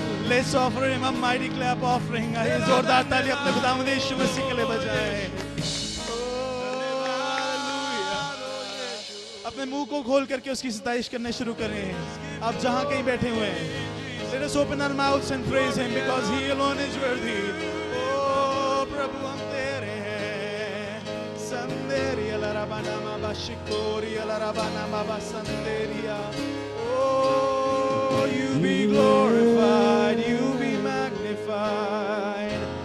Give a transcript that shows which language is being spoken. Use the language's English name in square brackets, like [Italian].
[English] Let's offer him a mighty clap offering. [Hindi] आइए जोरदार ताली अपने खुदावंद यीशु मसीह के लिए बजाएं। अपने मुंह को खोल करके उसकी सताइश करने शुरू करें। आप जहां कहीं बैठे हुए हैं, [English] let us open our mouths and praise him because he alone is worthy. [Hindi] ओ प्रभु हम तेरे हैं। संदेरिया लराबाना माबा शिकोरिया लराबाना माबा संदेरिया। [English] Oh, you be glorified, you be magnified.